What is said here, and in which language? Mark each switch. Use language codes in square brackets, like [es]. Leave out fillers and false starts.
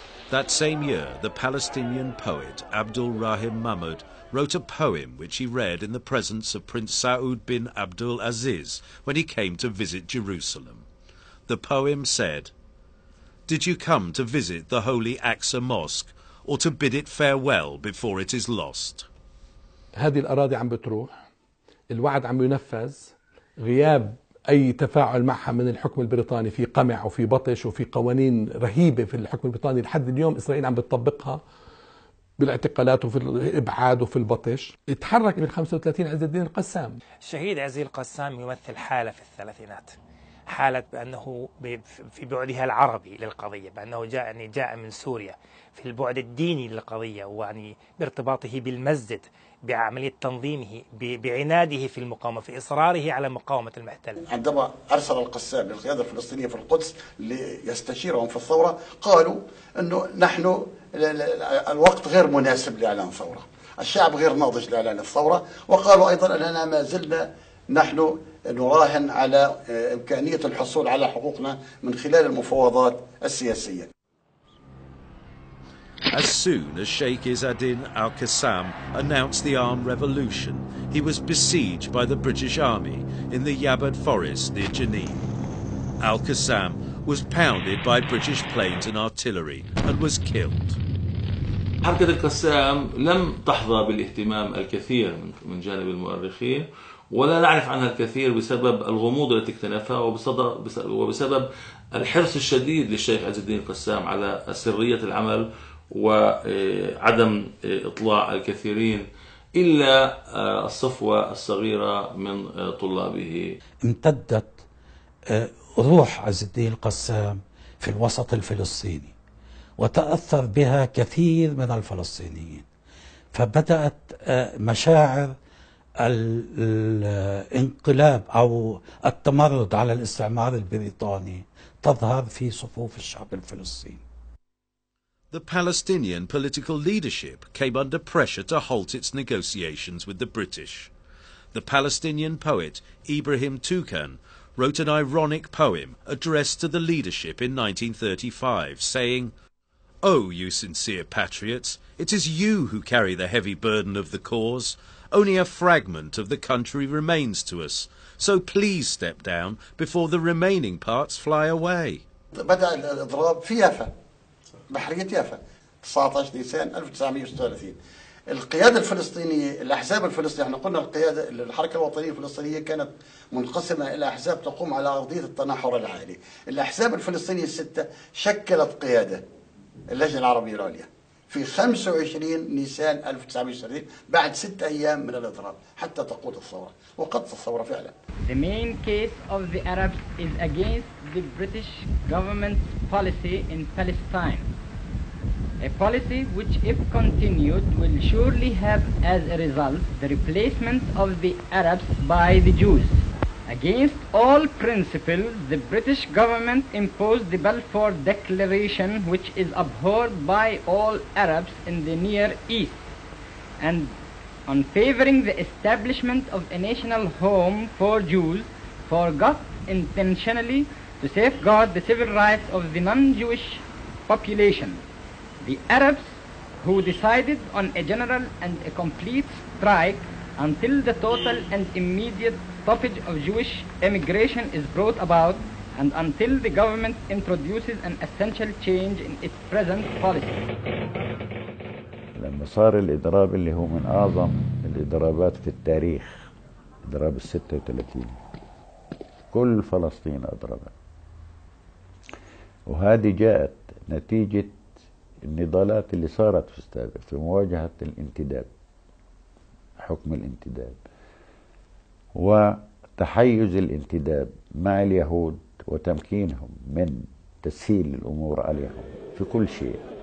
[en] That same year, the Palestinian poet Abdul Rahim Mahmoud wrote a poem which he read in the presence of Prince Saud bin Abdul Aziz when he came to visit Jerusalem. The poem said, "Did you come to visit the holy Aqsa Mosque or to bid it farewell before it is lost?" [ar] هذه الأراضي عم بتروح، الوعد عم ينفذ، غياب أي تفاعل معها من الحكم البريطاني، في قمع وفي بطش وفي قوانين رهيبة في الحكم البريطاني لحد اليوم إسرائيل عم بتطبقها بالاعتقالات وفي الإبعاد وفي البطش. يتحرك من 35 عز الدين القسام. الشهيد عز القسام يمثل حالة في الثلاثينات، حالة بأنه في بعدها العربي للقضية، بأنه جاء من سوريا، في البعد الديني للقضية، ويعني بارتباطه بالمسجد، بعملية تنظيمه، بعناده في المقاومة، في إصراره على مقاومة المحتل. عندما أرسل القسام للقيادة الفلسطينية في القدس ليستشيرهم في الثورة، قالوا أنه نحن الوقت غير مناسب لإعلان ثورة، الشعب غير ناضج لإعلان الثورة، وقالوا أيضا أننا ما زلنا نحن نراهن على إمكانية الحصول على حقوقنا من خلال المفاوضات السياسية. [en] As soon as Sheikh Izz-ad-Din al-Qassam announced the armed revolution, he was besieged by the British Army in the Yabad forest near Jenin. Al-Qassam was pounded by British planes and artillery and was killed. [ar] حركة القسام لم تحظى بالاهتمام الكثير من جانب المؤرخين، ولا نعرف عنها الكثير بسبب الغموض التي اكتنفها وبسبب الحرص الشديد للشيخ عز الدين القسام على سرية العمل وعدم إطلاع الكثيرين إلا الصفوة الصغيرة من طلابه. امتدت روح عز الدين القسام في الوسط الفلسطيني وتأثر بها كثير من الفلسطينيين، فبدأت مشاعر الانقلاب أو التمرد على الاستعمار البريطاني تظهر في صفوف الشعب الفلسطيني. [en] The Palestinian political leadership came under pressure to halt its negotiations with the British. The Palestinian poet Ibrahim Toukan wrote an ironic poem addressed to the leadership in 1935, saying, "Oh, you sincere patriots, it is you who carry the heavy burden of the cause. Only a fragment of the country remains to us, so please step down before the remaining parts fly away." [ar] بدأ الإضراب في يافا، بحرية يافا 19 نيسان 1936. القيادة الفلسطينية، الأحزاب الفلسطينية، احنا قلنا الحركة الوطنية الفلسطينية كانت منقسمة إلى أحزاب تقوم على أرضية التناحر العالي. الأحزاب الفلسطينية الستة شكلت قيادة اللجنة العربية العليا في 25 نيسان 1930 بعد 6 أيام من الإضراب حتى تقود الثورة، وقدت الثورة فعلا. [en] The main case of the Arabs is against the British government's policy in Palestine. A policy which, if continued, will surely have as a result the replacement of the Arabs by the Jews. Against all principles, the British government imposed the Balfour Declaration, which is abhorred by all Arabs in the Near East, and on favoring the establishment of a national home for Jews, forgot intentionally to safeguard the civil rights of the non-Jewish population. The Arabs, who decided on a general and a complete strike until the total and immediate stoppage of Jewish immigration is brought about, and until the government introduces an essential change in its present policy. [ar] لما صار الإضراب اللي هو من أعظم الإضرابات في التاريخ، إضراب 36، كل فلسطين أضربت، وهذه جاءت نتيجة النضالات اللي صارت في السابق في مواجهة الانتداب، حكم الانتداب وتحيز الانتداب مع اليهود وتمكينهم من تسهيل الأمور عليهم في كل شيء.